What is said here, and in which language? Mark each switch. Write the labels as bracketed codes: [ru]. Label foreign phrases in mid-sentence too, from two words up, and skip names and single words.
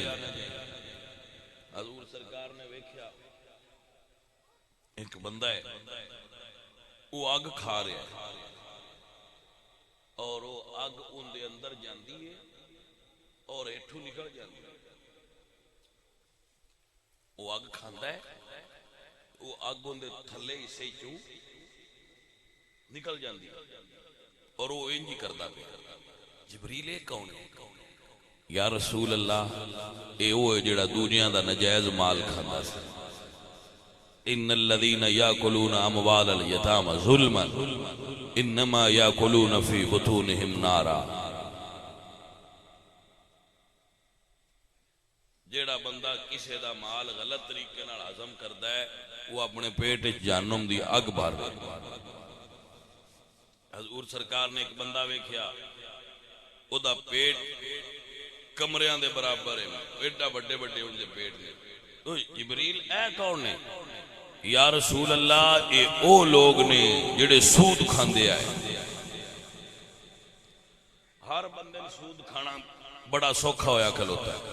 [pa] حضور سرکار نے ویکھیا ایک بندہ ہے وہ آگ کھا رہا ہے اور وہ آگ ان دے اندر جاندی ہے اور ایٹھو نکل جاندی ہے. وہ آگ کھاندا ہے وہ آگ ان دے تھلے حصے چوں نکل جاندی ہے اور وہ انجی کردا پیا. جبریل کون ہے [ar] یا رسول اللہ [pa] اے وہ ہے جڑا دنیا دا نجائز مال کھاندا سی. [ar] ان الذين ياكلون اموال اليتامى ظلما انما ياكلون في بطونهم نارا. [pa] جیڑا بندہ کسے دا مال غلط طریقے نال ہضم کردا ہے وہ اپنے پیٹ وچ جہنم دی اگ بھر دے. حضور سرکار نے ایک بندہ ویکھیا او دا پیٹ کمریاں دے برابر ہے ایڈا بڑے بڑے ان دے پیٹ نے. تو جبریل اے کون نے [ar] یا رسول اللہ [pa] اے او لوگ نے جڑے سود کھاندے آئے. ہر بندے سود کھانا بڑا سوکھا ہویا کھلوتا ہے.